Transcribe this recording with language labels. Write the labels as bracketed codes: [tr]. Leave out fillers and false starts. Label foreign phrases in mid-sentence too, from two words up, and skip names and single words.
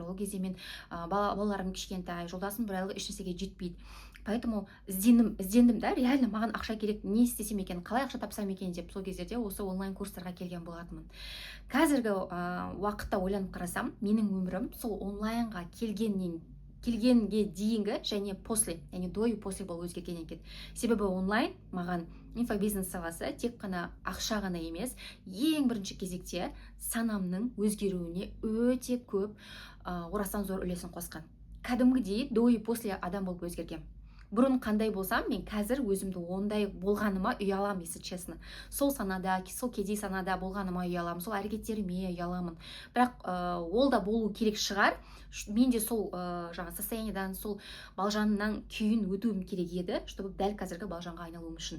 [kk] Ол кезде мен балаларым кішкентай, жолдасым бір айлық ешнәрсеге жетпейді. Поэтому іздендім да, реально маған ақша керек, не істесем екен, қалай ақша тапсам екен деп сол кездерде осы онлайн курстарға келген болатынмын. Қазіргі уақытта ойланып қарасам, менің өмірім сол онлайнға келгенге дейінгі және после, яғни [ru] до и после [kk] болып өзгерген екен. Себебі онлайн маған инфобизнес саласы тек қана ақша ғана емес, ең бірінші кезекте санамның өзгеруіне өте көп орасан зор үлесін қосқан. Кәдімгідей [ru] до и после [kk] адам болып өзгерген. Бұрын қандай болсам, мен қазір өзімді ондай болғаныма ұяламын, [ru] если честно. [kk] Сол кедей санада болғаныма ұяламын, сол әрекеттеріме ұяламын. Бірақ ол да болу керек шығар. Мен де сол состояниедан, сол балжаннан күйін өтуім керек еді, чтобы дәл қазіргі балжанға айналуым үшін.